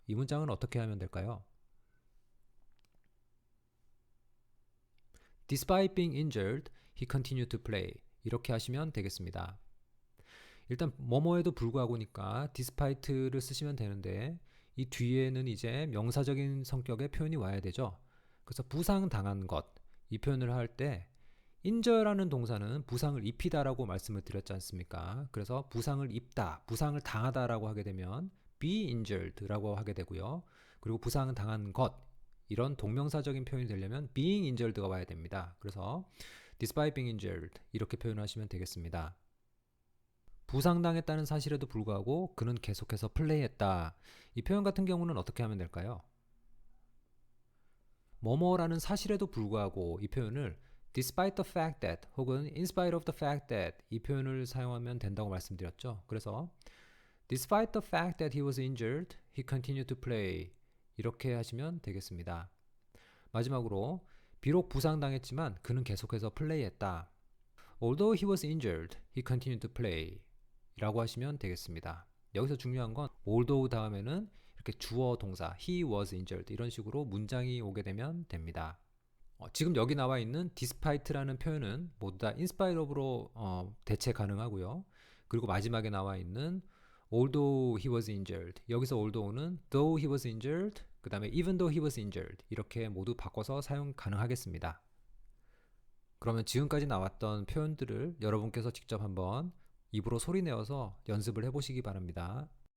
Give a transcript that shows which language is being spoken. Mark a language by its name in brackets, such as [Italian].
[Korean] 이 문장은 어떻게 하면 될까요? [English] Despite being injured, he continued to play. [Korean] 이렇게 하시면 되겠습니다. 일단 뭐뭐에도 불구하고니까 despite를 쓰시면 되는데 이 뒤에는 이제 명사적인 성격의 표현이 와야 되죠. 그래서 부상당한 것, 이 표현을 할 때 injure라는 동사는 부상을 입히다라고 말씀을 드렸지 않습니까? 그래서 부상을 입다, 부상을 당하다라고 하게 되면 be injured라고 하게 되고요. 그리고 부상을 당한 것, 이런 동명사적인 표현이 되려면 being injured가 와야 됩니다. 그래서 [English] despite being injured [Korean] 이렇게 표현하시면 되겠습니다. 부상당했다는 사실에도 불구하고 그는 계속해서 플레이했다. 이 표현 같은 경우는 어떻게 하면 될까요? 뭐뭐라는 사실에도 불구하고 이 표현을 [English] despite the fact that [Korean] 혹은 [English] in spite of the fact that [Korean] 이 표현을 사용하면 된다고 말씀드렸죠. 그래서 [English] despite the fact that he was injured, he continued to play [Korean] 이렇게 하시면 되겠습니다. 마지막으로 비록 부상당했지만 그는 계속해서 플레이했다. [English] Although he was injured, he continued to play [Korean] 라고 하시면 되겠습니다. 여기서 중요한 건 although 다음에는 이렇게 주어 동사 [English] he was injured [Korean] 이런 식으로 문장이 오게 되면 됩니다. 지금 여기 나와 있는 despite라는 표현은 모두 다 [English] in spite of [Korean] 로 대체 가능하고요. 그리고 마지막에 나와 있는 [English] although he was injured [Korean] 여기서 [English] although는 though he was injured [Korean] 그 다음에 [English] even though he was injured [Korean] 이렇게 모두 바꿔서 사용 가능하겠습니다. 그러면 지금까지 나왔던 표현들을 여러분께서 직접 한번 입으로 소리 내어서 연습을 해보시기 바랍니다.